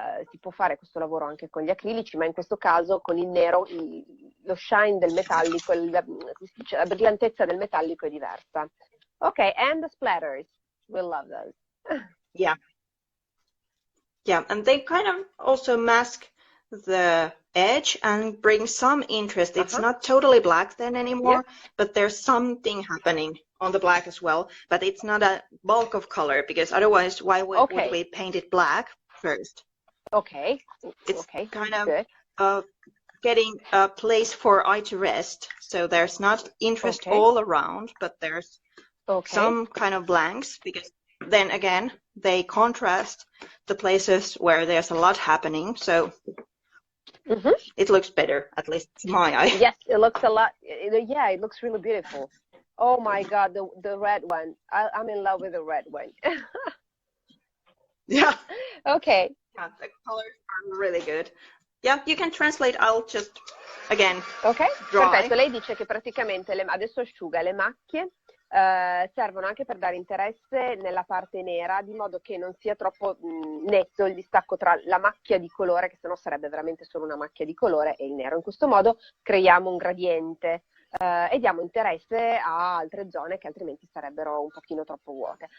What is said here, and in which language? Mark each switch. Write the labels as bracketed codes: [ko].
[it] Si può fare questo lavoro anche con gli acrilici, ma in questo caso con il nero lo shine del metallico, la brillantezza del metallico è diversa. [en] Ok, and the splatters. We'll love those. Yeah, and they kind of also mask the edge and bring some interest. It's not totally black then anymore, but there's something happening on the black as well. But it's not a bulk of color, because otherwise, why would we paint it black first? Okay. It's kind of getting a place for eye to rest. So there's not interest all around, but there's some kind of blanks, because then again, they contrast the places where there's a lot happening. So it looks better, at least to my eye. Yes, it looks a lot. Yeah, it looks really beautiful. Oh my God, the red one. I'm in love with the red one. Yeah. Okay. Yeah, the colors are really good. Yeah, you can translate. I'll just, again, dry. [it] Perfetto. Lei dice che praticamente adesso asciuga le macchie. Servono anche per dare interesse nella parte nera, di modo che non sia troppo netto il distacco tra la macchia di colore, che sennò sarebbe veramente solo una macchia di colore, e il nero. In questo modo creiamo un gradiente e diamo interesse a altre zone che altrimenti sarebbero un pochino troppo vuote.